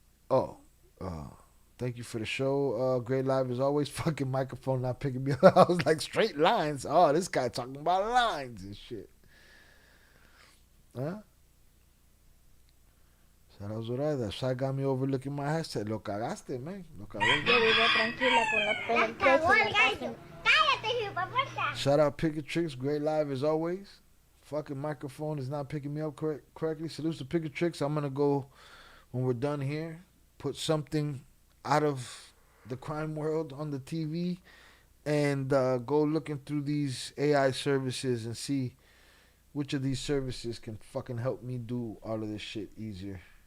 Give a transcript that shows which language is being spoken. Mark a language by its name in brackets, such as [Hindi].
[English] Oh, thank you for the show. Great live as always. Fucking microphone not picking me up. I was like, straight lines. Oh, this guy talking about lines and shit. Huh? Shout out Zorada. Shy got me overlooking my hashtag. [Spanish] Lo cagaste, man. Lo cagaste. Yo vivo tranquila con los pelos. Cállate, hijo. [English] Shout out Picker Tricks. Great live as always. Fucking microphone is not picking me up correctly. Salutes to Picker Tricks. I'm going to go, when we're done here, put something out of the crime world on the TV and go looking through these AI services and see which of these services can fucking help me do all of this shit easier.